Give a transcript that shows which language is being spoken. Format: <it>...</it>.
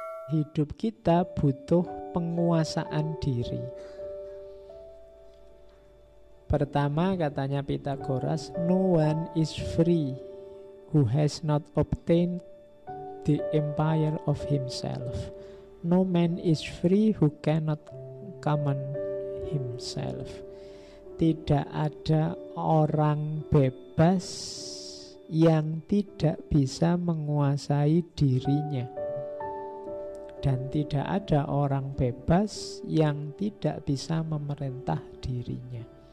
<id>Hidup kita butuh penguasaan diri. Pertama katanya</id> <en>Pythagoras, no one is free who has not obtained the empire of himself. No man is free who cannot command himself.</en> <id>Tidak ada orang bebas yang tidak bisa menguasai dirinya. Dan tidak ada orang bebas yang tidak bisa memerintah dirinya.</id>